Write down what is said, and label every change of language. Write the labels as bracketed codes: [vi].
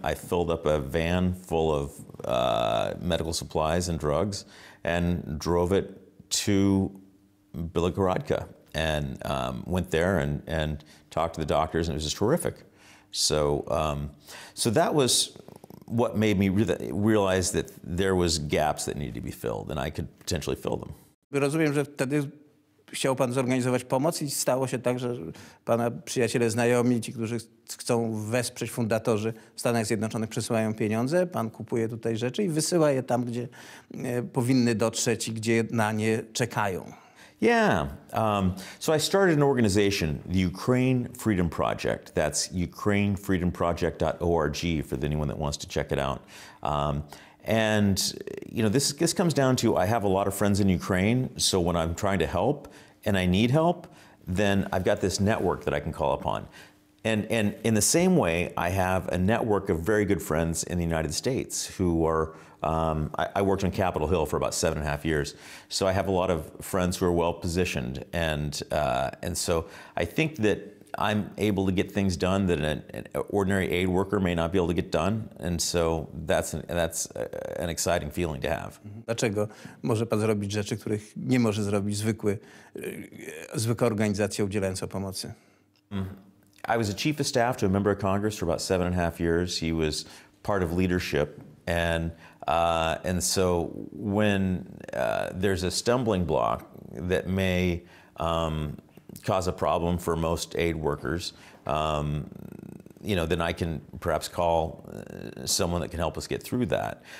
[en] I filled up a van full of medical supplies and drugs and drove it to Bilogorodka. And went there and talked to the doctors, and it was just horrific. So, so that was what made me realize that there was gaps that needed to be filled, and I could potentially fill them. [pl] Rozumiem, że wtedy chciał pan zorganizować pomoc i stało się tak, że pana przyjaciele, znajomi, ci, którzy chcą wesprzeć fundatorzy w Stanach Zjednoczonych, przesyłają pieniądze, pan kupuje tutaj rzeczy i wysyła je tam, gdzie powinny dotrzeć i gdzie na nie czekają. [en] Yeah. So I started an organization, the Ukraine Freedom Project. That's ukrainefreedomproject.org for anyone that wants to check it out. And you know, this comes down to I have a lot of friends in Ukraine, so when I'm trying to help and I need help, then I've got this network that I can call upon. And in the same way, I have a network of very good friends in the United States who are, I worked on Capitol Hill for about 7.5 years. So I have a lot of friends who are well positioned. And so I think that I'm able to get things done that an ordinary aid worker may not be able to get done. And so that's an exciting feeling to have. [pl] Dlaczego może pan zrobić rzeczy, których nie może zrobić zwykła organizacja udzielająca pomocy? [en] I was a chief of staff to a member of Congress for about 7.5 years. He was part of leadership. And so when there's a stumbling block that may cause a problem for most aid workers, you know, then I can perhaps call someone that can help us get through that.